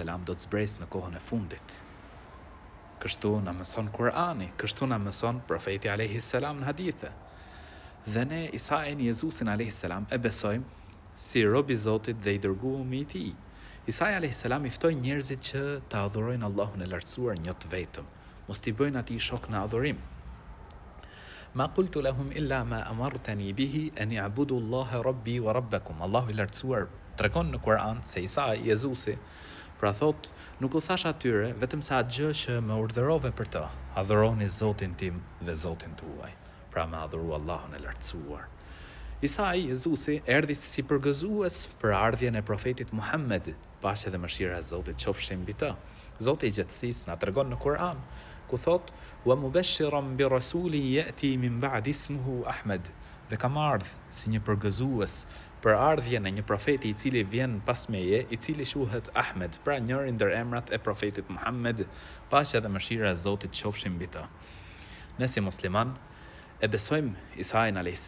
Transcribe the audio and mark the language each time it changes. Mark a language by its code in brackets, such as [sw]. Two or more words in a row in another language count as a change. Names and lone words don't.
[sq] do të zbresë në kohën e fundit. Kështu na mëson Kur'ani, kështu na mëson profeti a.s. në hadithe. Dhe ne Isain, Jezusin a.s. e besojmë si rob i Zotit dhe i dërguar i tij. Isai a.s. i ftoi njerëzit që ta adhurojnë Allahun e lartësuar një të vetëm. Mos t'i bëjnë atij shok në adhurim. [ar] ما قلت لهم إلا ما أمرتني به أن يعبدوا الله ربي وربكم. [sq] Allahu i lartësuar tregon në Kur'an se Isai, Jezusi, pra thot, nuk u thash atyre vetëm sa atë gjë që më urdhërove për të. Adhuroni Zotin tim dhe Zotin tuaj. Pra me adhuru Allahun e lartësuar. Isai, Jezusi, erdhi si përgëzues për ardhjen e profetit Muhammed, paqja dhe mëshira e Zotit qofshin mbi të. Zoti i gjithësisë na tregon në Kur'an, ku thot, [ar] ومبشرا برسول يأتي من بعد اسمه أحمد, [sq] dhe kam ardhur si një përgëzues për ardhjen e një profeti i cili vjen pas meje, i cili quhet Ahmed, pra njëri ndër emrat e profetit Muhammed, paqja dhe mëshira e Zotit qofshin mbi të. Ne si musliman e besojmë Isain a.s.